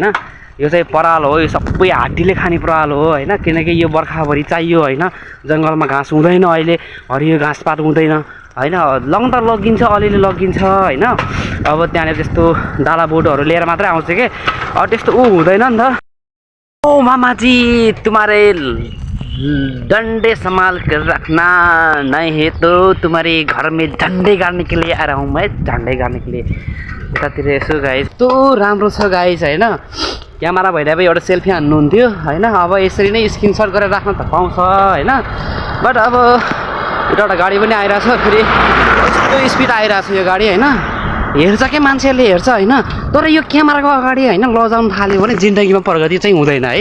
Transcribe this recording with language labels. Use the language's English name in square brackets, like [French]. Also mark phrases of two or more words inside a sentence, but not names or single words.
[Nepali] यो चाहिँ पराल हो, यो सबै हात्तीले खाने पराल हो हैन। किनकि यो बर्खाभरि चाहियो हैन। जङ्गलमा घाँस हुँदैन अहिले, हरियो घाँसपात हुँदैन हैन। लङ त लगिन्छ, अलिअलि लगिन्छ हैन। अब त्यहाँनिर त्यस्तो डाला बोटहरू लिएर मात्रै आउँछ कि, अब त्यस्तो हुँदैन नि त। [Hindi] ओ मामाजी तुम्हारे डंडे संभाल कर रखना, नहीं है तो तुम्हारे घर में झंडे गाड़ने के लिए आ रहा हूँ मैं, झंडे गाड़ने के लिए। [Nepali] यतातिर यसो गाइस तो राम्रो छ गाइस हैन। क्यामेरा भइरहेको एउटा सेल्फी हान्नुहुन्थ्यो हैन। अब यसरी नै स्क्रिनसट गरेर राख्न त पाउँछ हैन। बट अब एउटा गाडी पनि आइरहेछ, फेरि यस्तो स्पिड आइरहेछ यो गाडी हैन। हेर्छ के मान्छेहरूले हेर्छ हैन। तर यो क्यामेराको अगाडि हैन लजाउन थाल्यो भने जिन्दगीमा प्रगति चाहिँ हुँदैन है।